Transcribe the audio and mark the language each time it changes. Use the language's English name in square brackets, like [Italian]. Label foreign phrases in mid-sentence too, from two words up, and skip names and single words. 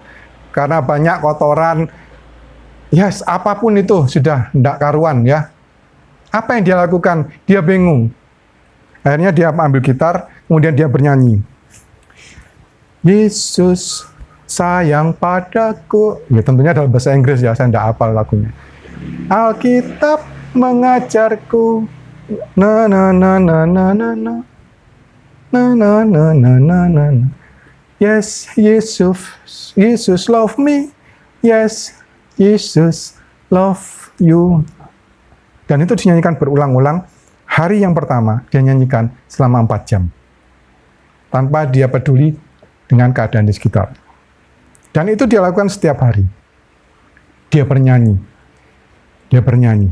[Indonesian] Karena banyak kotoran, ya, apapun itu sudah enggak karuan, ya. Apa yang dia lakukan? Dia bingung. Akhirnya dia ambil gitar, kemudian dia bernyanyi. Yesus sayang padaku. Ya, tentunya dalam bahasa Inggris ya, saya tidak hafal lagunya. Alkitab mengajarku, na na na na na na na na na na na na na. [English] Yes, Jesus love me. Yes, Jesus love you. [Indonesian] Dan itu dinyanyikan berulang-ulang. Hari yang pertama dia nyanyikan selama 4 jam. Tanpa dia peduli dengan keadaan di sekitar. Dan itu dia lakukan setiap hari. Dia bernyanyi. Dia bernyanyi.